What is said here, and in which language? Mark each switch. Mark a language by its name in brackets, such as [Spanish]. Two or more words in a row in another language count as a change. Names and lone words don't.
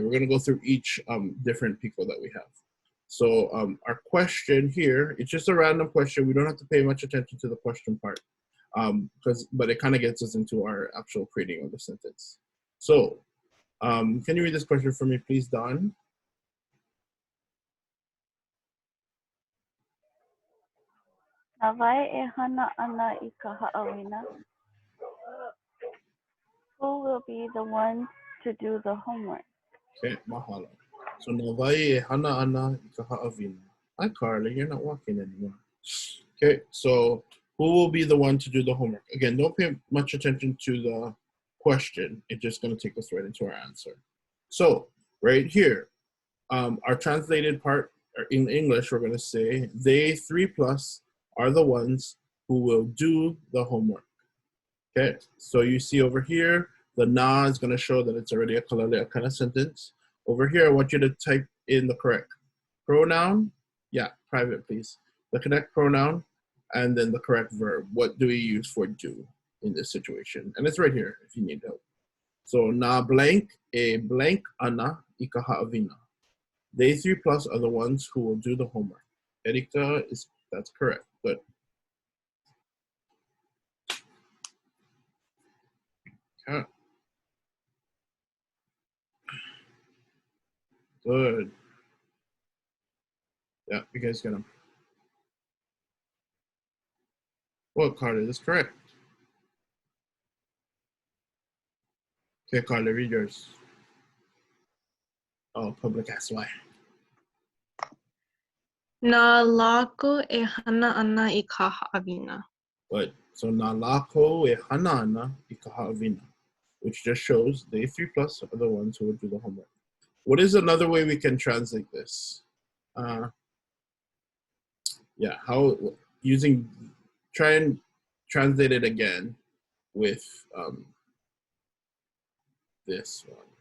[English] We're going to go through each different pico that we have. So our question here, it's just a random question. We don't have to pay much attention to the question part, but it kind of gets us into our actual creating of the sentence. So can you read this question for me, please, Don? [Hawaiian] Nawai e hana ana I ka haʻawina. [English] Who will be the one to do the homework? Okay, mahalo. [Hawaiian] So nawai e hana ana I ka haʻawina. [English] Hi, Carly, you're not walking anymore. Okay, so who will be the one to do the homework? Again, don't pay much attention to the question. It's just going to take us right into our answer. So right here, our translated part in English, we're going to say they 3+ are the ones who will do the homework. Okay, so you see over here, the na is going to show that it's already a [Hawaiian] Kālele ʻākena [English] sentence. Over here, I want you to type in the correct pronoun. Yeah, private, please. The correct pronoun, and then the correct verb. What do we use for do in this situation? And it's right here if you need help. [Hawaiian] So na blank e blank ana I ka haʻawina. [English] They 3+ are the ones who will do the homework. Erika, that's correct. Good. Okay. Good. Yeah, you guys get them. Well, Carly, that's correct. Okay, Carly, read yours. Oh, public ass why. [Hawaiian] Na lako e hana ana I ka haʻawina. Good. So na lako e hana ana I ka haʻawina, [English] which just shows they 3+ are the ones who will do the homework. What is another way we can translate this? Yeah, try and translate it again with this one.